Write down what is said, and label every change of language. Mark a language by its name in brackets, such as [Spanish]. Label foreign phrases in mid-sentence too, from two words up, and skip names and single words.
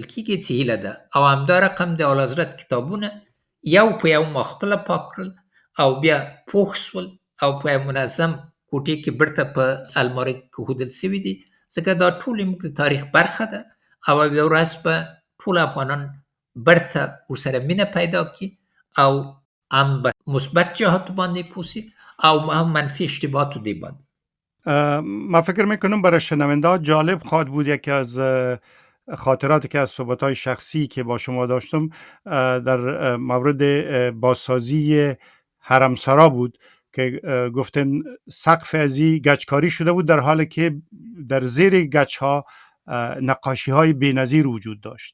[Pashto] کیږي چې هیله ده او همدا رقم د اعلیحضرت کتابونه یو په یو ما خپله پاک کړل او بیا پوښ سول او په یو منظم کوټې کې بیرته په المارۍ کې ایښودل سوي دي ځکه دا ټول زموږ د تاریخ برخه ده او یوه ورځ به ټول افغانان بیرته ورسره مینه پیدا کړي او هم به مثبت جهات باندې پوسی او هم منفی اشتباهات دی باندې [Persian] من فکر میکنم برای شنونده ها جالب خواهد بود. یکی از خاطراتی که از صحبت‌های شخصی که با شما داشتم در مورد بازسازی حرمسرا بود که گفتن سقف ازی گچکاری شده بود در حالی که در زیر گچ ها نقاشی های بی‌نظیر وجود داشت.